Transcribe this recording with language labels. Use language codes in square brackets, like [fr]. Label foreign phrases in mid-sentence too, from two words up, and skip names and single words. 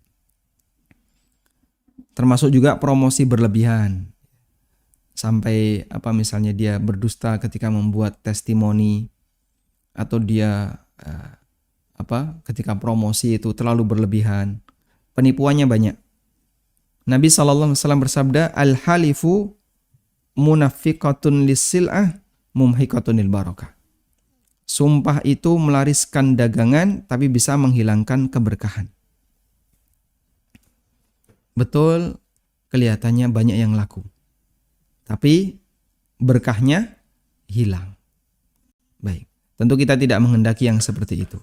[id] Termasuk juga promosi berlebihan. Sampai misalnya dia berdusta ketika membuat testimoni, atau dia ketika promosi itu terlalu berlebihan. Penipuannya banyak. Nabi SAW bersabda, [ar] الحلف منفقة للسلعة ممحقة للبركة. [id] Sumpah itu melariskan dagangan tapi bisa menghilangkan keberkahan. Betul, kelihatannya banyak yang laku, tapi berkahnya hilang. Baik, tentu kita tidak menghendaki yang seperti itu.